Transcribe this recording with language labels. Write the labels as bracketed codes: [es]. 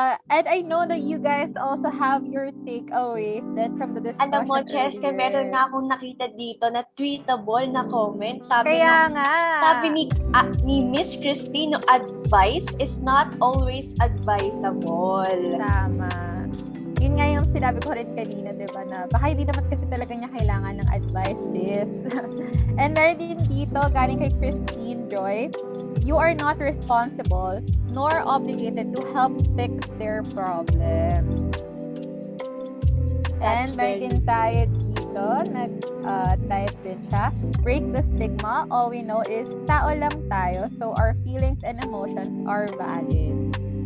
[en] And I know that you guys also have your takeaways then from the discussion. [tl] Alam mo, Cheska, meron na akong nakita dito na tweetable na comment. Sabi ni Miss Christine, [en] advice is not always advisable. [tl] Tama. Yun nga yung sinabi ko rin kanina, di ba, na baka hindi naman kasi talaga niya kailangan ng advice, sis. [en] And [tl] meron din dito, galing kay [en] Christine Joy, you are not responsible nor obligated to help fix their problem. And [tl] meron din tayo dito, nag-type din siya, [en] break the stigma, all we know is [tl] tao lang tayo, [en] so our feelings and emotions are valid.